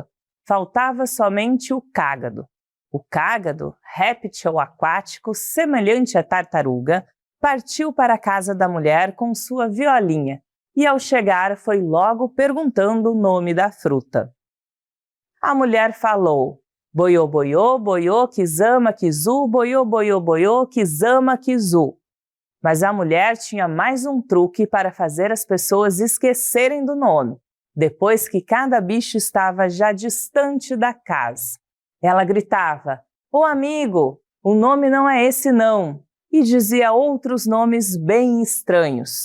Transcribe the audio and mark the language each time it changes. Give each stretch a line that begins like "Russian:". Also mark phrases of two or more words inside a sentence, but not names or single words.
Portuguese: Faltava somente o cágado. O cágado, réptil aquático semelhante à tartaruga, partiu para a casa da mulher com sua violinha e ao chegar foi logo perguntando o nome da fruta. A mulher falou: boiô, boiô, boiô, kizama, kizu, boiô, boiô, boiô, kizama, kizu. Mas a mulher tinha mais um truque para fazer as pessoas esquecerem do nome, depois que cada bicho estava já distante da casa. Ela gritava: ô amigo, o nome não é esse não, e dizia outros nomes bem estranhos.